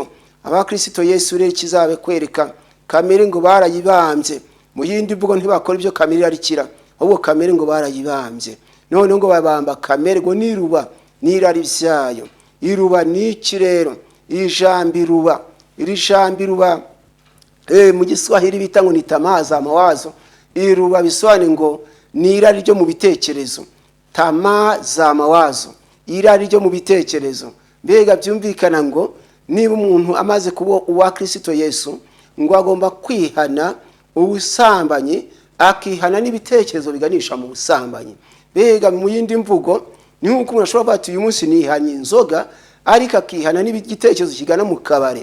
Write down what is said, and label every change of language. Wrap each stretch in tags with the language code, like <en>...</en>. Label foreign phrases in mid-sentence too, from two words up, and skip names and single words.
<rw>Abakristo Yesu rero kizabe kwereka kamere ngo barayibambye. Mu yindi mvugo ntibakora ibyo kamere yarikira, ahubwo kamere ngo barayibambye. None ngo babamba kamere ngo n'iruba n'irari byayo. Iruba ni iki rero? Iri jambo iruba mu Giswahili bita ngo ni</rw> <sw>tamaa za mawazo.</sw> <rw>Iruba bisobanuye ngo ni irari ryo mu bitekerezo.</rw> <sw>Tamaa za mawazo,</sw> <rw>irari ryo mu bitekerezo. Mbega byumvikana ngo niba umuntu amaze kuba uwa Kristo Yesu ngo agomba kwihana ubusambanyi, akihana n'ibitekerezo biganisha mu busambanyi. Mbega mu yindi mvugo ni nk'uko umuntu ashobora kuvuga ati uyu munsi nihanye inzoga, ariko akihana n'igitekerezo kigana mu kabare.</rw>